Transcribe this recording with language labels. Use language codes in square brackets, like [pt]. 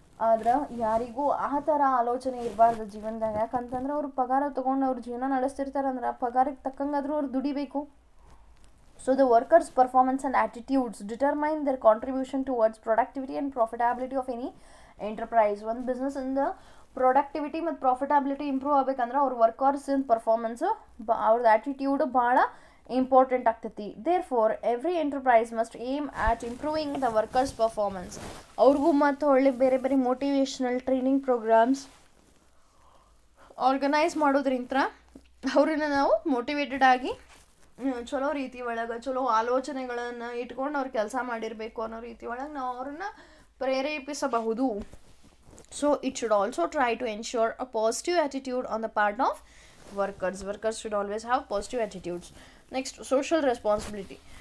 [kn] ಆದ್ರೆ ಯಾರಿಗೂ ಆ ಥರ ಆಲೋಚನೆ ಇರಬಾರ್ದು ಜೀವನದಾಗ. ಯಾಕಂತಂದ್ರೆ ಅವ್ರು ಪಗಾರ ತೊಗೊಂಡು ಅವ್ರ ಜೀವನ ನಡೆಸ್ತಿರ್ತಾರಂದ್ರೆ ಆ ಪಗಾರಕ್ಕೆ ತಕ್ಕಂಗಾದ್ರೂ ಅವ್ರು ದುಡಿಬೇಕು. [en] So the workers' performance and attitudes determine their contribution towards productivity and profitability of any enterprise. [kn] ಒಂದು ಬಿಸ್ನೆಸ್ ಇಂದ ಪ್ರೊಡಕ್ಟಿವಿಟಿ ಮತ್ತು ಪ್ರಾಫಿಟಬಿಲಿಟಿ ಇಂಪ್ರೂವ್ ಆಗ್ಬೇಕಂದ್ರೆ ಅವ್ರ ವರ್ಕರ್ಸಿನ ಪರ್ಫಾರ್ಮೆನ್ಸು ಅವ್ರದ್ದು ಆ್ಯಟಿಟ್ಯೂಡ್ ಭಾಳ ಇಂಪಾರ್ಟೆಂಟ್ ಆಗ್ತೈತಿ. [en] Therefore every enterprise must aim at improving the workers performance. [kn] ಅವ್ರಿಗೂ ಮತ್ತು ಒಳ್ಳೆ ಬೇರೆ ಬೇರೆ ಮೋಟಿವೇಶ್ನಲ್ ಟ್ರೈನಿಂಗ್ ಪ್ರೋಗ್ರಾಮ್ಸ್ ಆರ್ಗನೈಸ್ ಮಾಡೋದ್ರಿಂದ ಅವ್ರನ್ನ ನಾವು ಮೋಟಿವೇಟೆಡ್ ಆಗಿ ಚಲೋ ರೀತಿ ಒಳಗೆ ಚಲೋ ಆಲೋಚನೆಗಳನ್ನು ಇಟ್ಕೊಂಡು ಅವ್ರು ಕೆಲಸ ಮಾಡಿರಬೇಕು ಅನ್ನೋ ರೀತಿ ಒಳಗೆ ನಾವು ಅವ್ರನ್ನ ಪ್ರೇರೇಪಿಸಬಹುದು. [en] So it should also try to ensure a positive attitude on the part of workers. Workers should always have positive attitudes. Next, social responsibility.